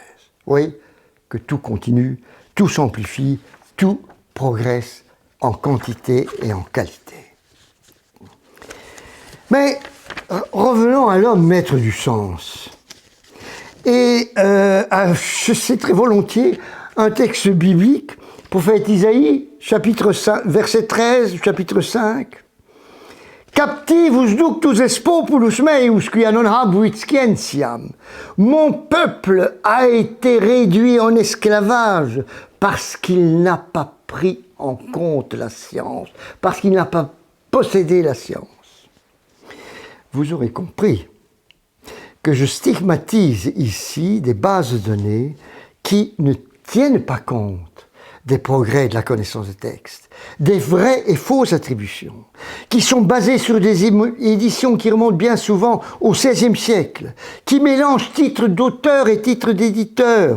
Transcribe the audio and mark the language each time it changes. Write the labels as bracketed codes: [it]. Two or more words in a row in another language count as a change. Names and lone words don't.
[fr] Vous voyez que tout continue, tout s'amplifie, tout progresse en quantité et en qualité. Mais revenons à l'homme maître du sens. Et je citerai volontiers un texte biblique, prophète Isaïe, chapitre 5, verset 13, chapitre 5. [la] Captivus ductus est populus meus qui non habuit scientiam. [fr] Mon peuple a été réduit en esclavage parce qu'il n'a pas pris en compte la science, parce qu'il n'a pas possédé la science. Vous aurez compris que je stigmatise ici des bases de données qui ne tiennent pas compte des progrès de la connaissance des textes, des vraies et fausses attributions, qui sont basées sur des éditions qui remontent bien souvent au XVIe siècle, qui mélangent titres d'auteur et titres d'éditeur.